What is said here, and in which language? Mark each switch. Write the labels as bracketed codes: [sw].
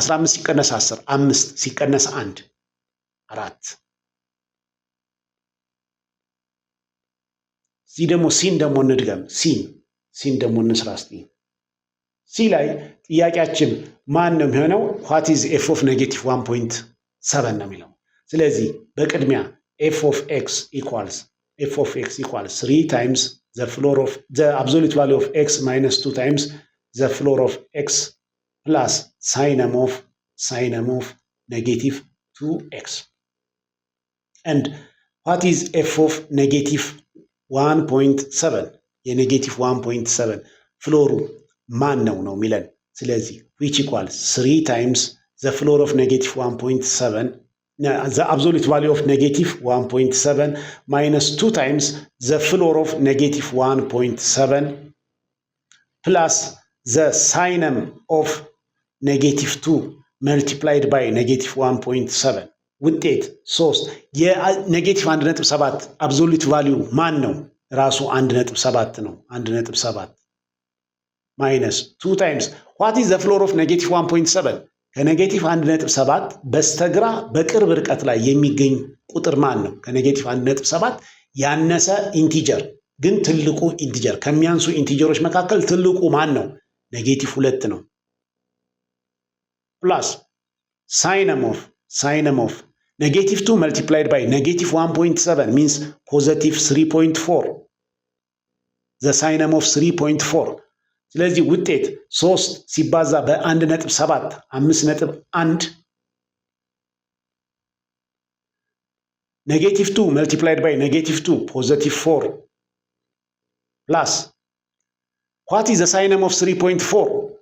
[am] 15 ሲቀነስ 10 5 ሲቀነስ 1 4። እዚህ ደግሞ ሲን ደግሞ እንድገም። ሲን ደግሞ እንስራ እስቲ። ሲ ላይ ጥያቄያችን ማን ነው የሚሆነው? [en] what is f of negative 1.7 [am] ነው የሚለው። ስለዚህ በቅድሚያ [en] f of x equals 3 times the floor of the absolute value of x minus 2 times the floor of x plus signum of negative 2x. And what is f of negative 1.7? [am] የኔጌቲቭ 1.7 ፍሎሩ ማን ነው የሚለን። ስለዚህ [en] which equals 3 times the floor of negative 1.7, the absolute value of negative 1.7 minus 2 times the floor of negative 1.7 plus the signum of negative 2 multiplied by negative 1.7 [am] ውጤት 3 የኔጌቲቭ 1.7 አብሶሉት ቫልዩ ማን ነው? ራሱ 1.7 ነው። [en] 1.7 minus 2 times what is the floor of negative 1.7? [am] ከኔጌቲቭ 1.7 በስተግራ በቅርብ ርቀት ላይ የሚገኝ ቁጥር ማን ነው? ከኔጌቲቭ 1.7 ያነሰ ኢንቲጀር ግን ትልቁ ኢንቲጀር። ከሚያንሱ ኢንቲጀሮች መካከል ትልቁ ማን ነው? ኔጌቲቭ 2 ነው። [en] plus signum of negative 2 multiplied by negative 1.7 means positive 3.4. the signum of 3.4. [am] ስለዚህ ውጤት 3 ሲባዛ በ1.7 5.1 [en] negative 2 multiplied by negative 2 positive 4 plus what is the signum of 3.4?